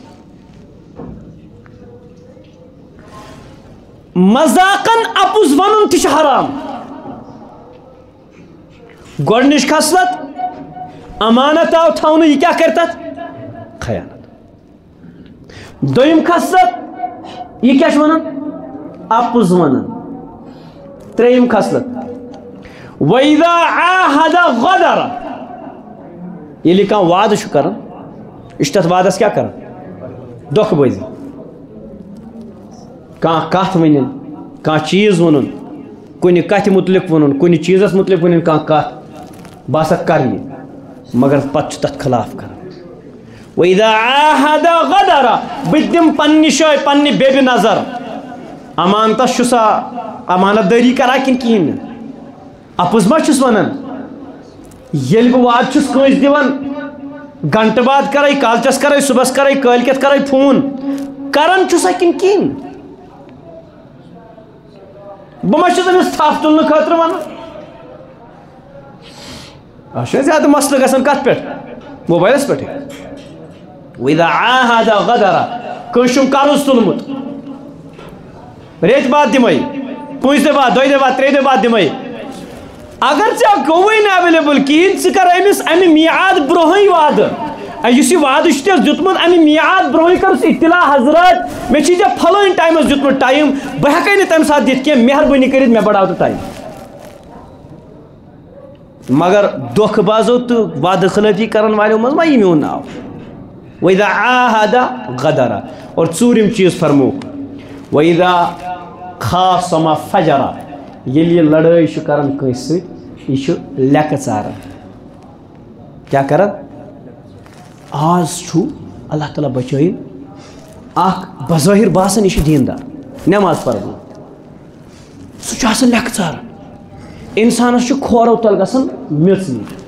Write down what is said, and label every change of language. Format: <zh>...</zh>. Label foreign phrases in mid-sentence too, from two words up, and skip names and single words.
<ks>مذاقن اپُز ونُن تہِ چھُ حرام گۄڈنِچ خصلت امانت آو تھاونہٕ یہِ کیٛاہ کرِ تتھ خیانت دوٚیِم خصلت یہِ کیٛاہ چھُ ونان اپُز ونان ترٛیٚیِم خصلت</ks> <ar>وَإِذَا عَاهَدَ غَدَرَ</ar> <ks>ییٚلہِ کانٛہہ وعدٕ چھُ کران یہِ چھُ تتھ وعدس کیٛاہ کران دھوکہٕ بٲزی کانٛہہ کتھ ونٕنۍ کانٛہہ چیٖز وَنُن کُنہِ کتھِ مُتعلق وَنُن کُنہِ چیٖزس مُتعلق ونٕنۍ کانٛہہ کتھ بہٕ ہسا کرٕ یہِ مگر پتہٕ چھُ تتھ خلاف کران</ks> <ar>وَإِذَا عَاهَدَ غَدَرَ</ar> <ks>بہٕ دِمہٕ پننہِ جایہِ پننہِ بیبہِ نظر امانتس چھُ سا امانت دٲری کران کِنہٕ کِہیٖنۍ نہٕ اپُز ما چھُس ونان ییٚلہِ بہٕ وعدٕ چھُس کٲنٛسہِ دِوان گنٹہٕ بعد کرے کالچس کرے صبحس کرے کٲلکٮ۪تھ کرے فون کران چھُسا کِنہٕ کِہیٖنۍ بہٕ ما چھُس أمِس تھپھ تُلنہٕ خٲطرٕ ونان اَتھ چھُ زیادٕ مسلہٕ گژھان کتھ پٮ۪ٹھ موبایلس پٮ۪ٹھٕے</ks> <ar>وَإِذَا عَاهَدَ غَدَرَ</ar> <ks>کٲنٛسہِ چھُم قرض تُلمُت ریٚتۍ بعد دِمے پٲنٛژِ دۄہہِ بعد دۄیہِ دۄہہِ بعد ترٛیٚیہِ دۄہہِ بعد دِمے اگر ژےٚ گوٚوُے نہٕ ایویلیبل کِہیٖنۍ ژٕ کر أمِس امہِ میعاد برونٛہٕے وعدٕ یُس یہِ وعدٕ چھُ تیٚس دیُتمُت امہِ میعاد برونٛہٕے کٔرٕس اطلاع حضرات مےٚ چھُے ژےٚ پھلٲنۍ ٹایمس دیُتمُت ٹایم بہٕ ہٮ۪کے نہٕ تمہِ ساتہٕ دِتھ کینٛہہ مہربٲنی کٔرِتھ مےٚ بڑاو تہٕ ٹایم مگر دھوکہٕ بازو تہٕ وعدٕ خلٲفی کرن والیو منٛز ما یی میون ناو</ks> <ar>وَإِذَا عَاهَدَ</ar> <ks>غَدَرَ اور ژوٗرِم چیٖز فرمووُکھ</ks> <ar>وَإِذَا خَاصَمَ فَجَرَ</ar> <ks>ییٚلہِ یہِ لڑٲے چھُ کران کٲنٛسہِ سۭتۍ یہِ چھُ لیٚکہٕ ژاران کیٛاہ کران آز چھُ اللہ تعالیٰ بچٲیِن اکھ بظٲہِر باسان یہِ چھُ دیندار نٮ۪ماز پران سُہ چھُ آسان لیٚکہٕ ژاران انسانس چھُ کھورو تل گژھان میٚژ نِنۍ</ks>